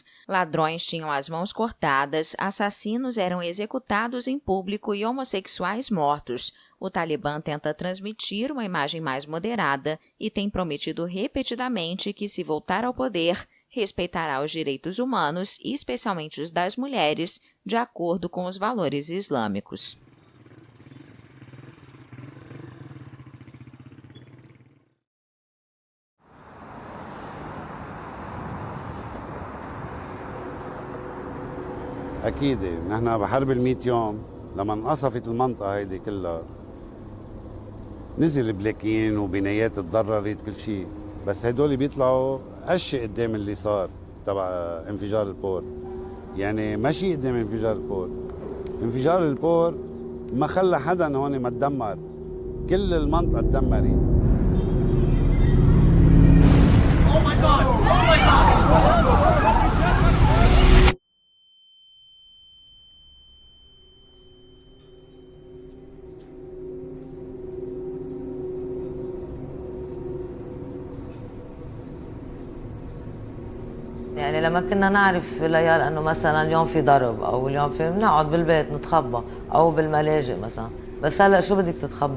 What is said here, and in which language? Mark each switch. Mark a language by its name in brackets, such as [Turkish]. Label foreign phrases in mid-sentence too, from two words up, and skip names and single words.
[Portuguese] Ladrões tinham as mãos cortadas, assassinos eram executados em público e homossexuais mortos. O Talibã tenta transmitir uma imagem mais moderada e tem prometido repetidamente que, se voltar ao poder, respeitará os direitos humanos, especialmente os das mulheres, de acordo com os valores islâmicos. [Arabic] أكيد نحن بحرب ال100 يوم لما انقصفت المنطقة هيدي كلها نزل بلاكين وبنايات تضررت كل شيء، بس هدول بيطلعوا هالشيء قدام اللي صار تبع انفجار البور. يعني ماشي قدام انفجار البور. انفجار البور ما خلى حدا هون ما تدمر، كل المنطقة تدمرت. [English] Oh my God! Oh my God! [Arabic] يعني لما كنا نعرف ليال انه مثلا اليوم في ضرب او اليوم في بنقعد بالبيت نتخبى او بالملاجئ مثلا، بس هلا شو بدك تتخبي؟